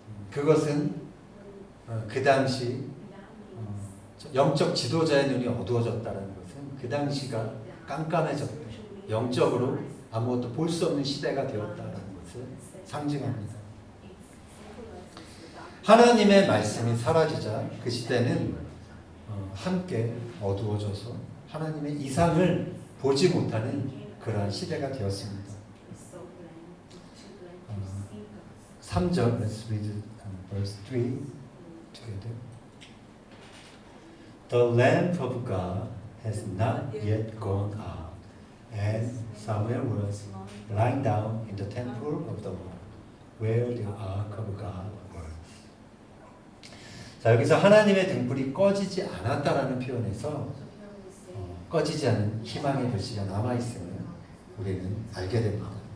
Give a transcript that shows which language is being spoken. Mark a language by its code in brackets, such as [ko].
[ko] 그것은 그 당시 영적 지도자의 눈이 어두워졌다는 것은 그 당시가 깜깜해졌고 영적으로 아무것도 볼 수 없는 시대가 되었다는 것을 상징합니다. 하나님의 말씀이 사라지자 그 시대는 함께 어두워져서 하나님의 이상을 보지 못하는 그러한 시대가 되었습니다. [en] 3절, let's read verse 3 together. The lamp of God has not yet gone out, and Samuel was lying down in the temple of the Lord, where the ark of God was. [ko] 자, 여기서 하나님의 등불이 꺼지지 않았다라는 표현에서 꺼지지 않은 희망의 불씨가 남아있음을 우리는 알게 됩니다.